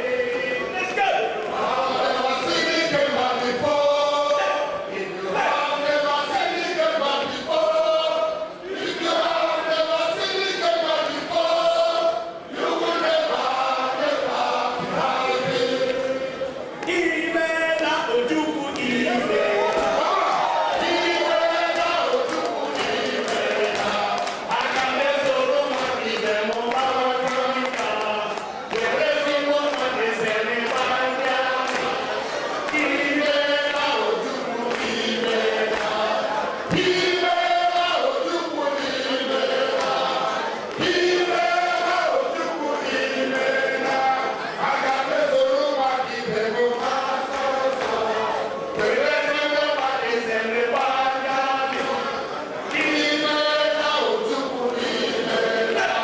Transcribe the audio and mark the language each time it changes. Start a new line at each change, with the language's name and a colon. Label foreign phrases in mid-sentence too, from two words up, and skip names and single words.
English: Let's go. I've never seen Ikemba before. If you have never seen Ikemba before, if you have never seen Ikemba before, you will never, never be happy.
Igbo: Imena Ojukwu imena. Imena Ojukwu imena. Aka mesoro mmadụ ibe m gbalaga. Were ezigbo mmadụ esere gbalaga. Imena Ojukwu imena. Imena Ojukwu imena. Imena Ojukwu imena. Aka mesoro mmadụ ibe m gbalaga. Were ezigbo mmadụ esere gbalaga. Imena Ojukwu imena.